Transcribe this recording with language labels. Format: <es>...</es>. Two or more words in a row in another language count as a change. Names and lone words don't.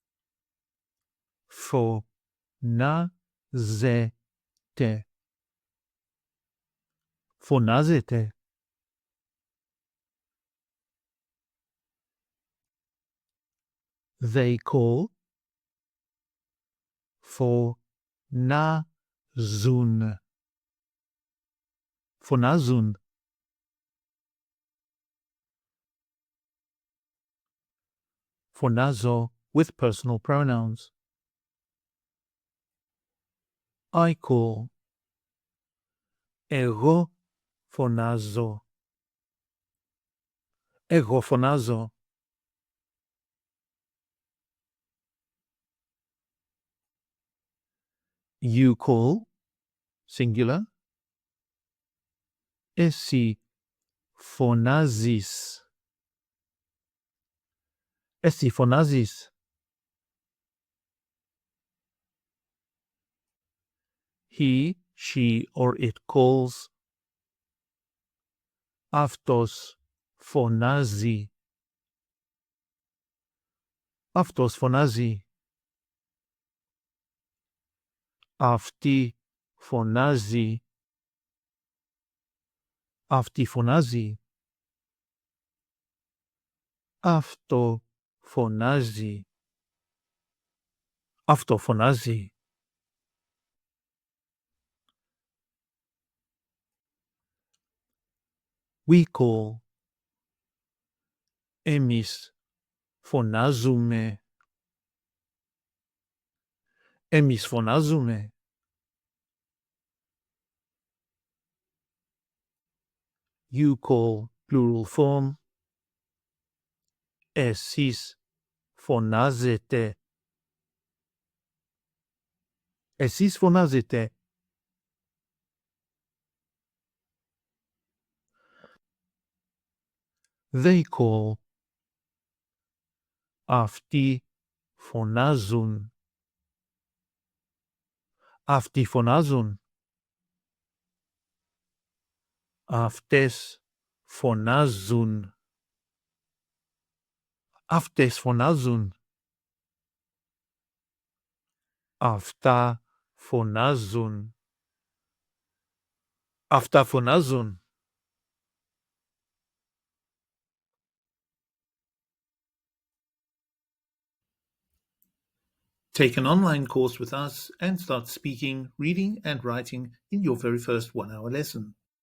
<el>Φωνάζετε. Φωνάζετε.</el> <en>They call.</en> <el>Φωνάζουν. Φωνάζουν. Φωνάζω</el> <en>with personal pronouns. I call.</en> <el>Εγώ φωνάζω. Εγώ φωνάζω.</el> <en>You call, singular.</en> <el>Εσύ φωνάζεις. Εσύ φωνάζεις.</el> <en>He, she, or it calls.</en> <el>Αυτός φωνάζει. Αυτός φωνάζει. Αυτή φωνάζει. Αυτή φωνάζει. Αυτό φωνάζει. Αυτό φωνάζει.</el> <en>We call.</en> <el>Εμείς φωνάζουμε. Εμείς φωνάζουμε.</el> <en>You call, plural form.</en> <el>Εσείς φωνάζετε. Εσείς φωνάζετε.</el> <en>They call.</en> <el>Αυτοί φωνάζουν. Αυτοί φωνάζουν. Αυτές φωνάζουν. Αυτές φωνάζουν. Αυτά φωνάζουν. Αυτά φωνάζουν.</el> <en>Take an online course with us and start speaking, reading, and writing in your very first 1-hour lesson.</en>